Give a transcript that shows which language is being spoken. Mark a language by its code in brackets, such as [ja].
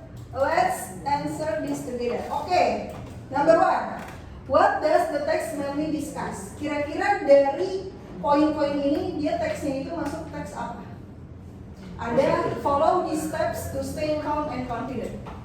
[en] Let's answer this together. Oke, number 1. What does the text mainly discuss? [id] Kira-kira dari poin-poin ini dia teksnya itu masuk teks apa? Ada [en] follow these steps to stay calm and confident.